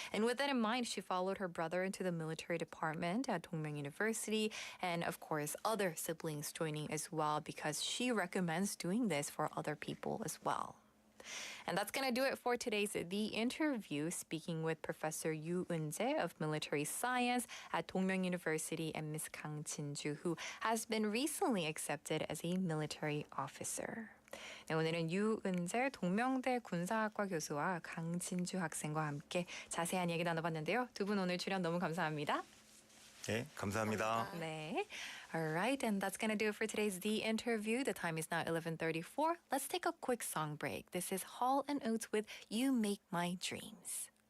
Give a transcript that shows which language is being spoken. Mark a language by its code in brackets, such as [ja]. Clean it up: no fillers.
[en] And with that in mind, she followed her brother into the military department at Dongmyeong University, and of course, other siblings joining as well, because she recommends doing this for other people as well. And that's going to do it for today's The Interview, speaking with Professor Yoo Eun-jae of Military Science at Dongmyeong University and Ms. Kang Jin-ju, who has been recently accepted as a military officer. [ko] 네, 오늘은 유은재 동명대 군사학과 교수와 강진주 학생과 함께 자세한 얘기 나눠봤는데요. 두 분 오늘 출연 너무 감사합니다. 네, 감사합니다. 네. [en] All right, and that's going to do it for today's The Interview. The time is now 11:34. Let's take a quick song break. This is Hall & Oates with You Make My Dreams.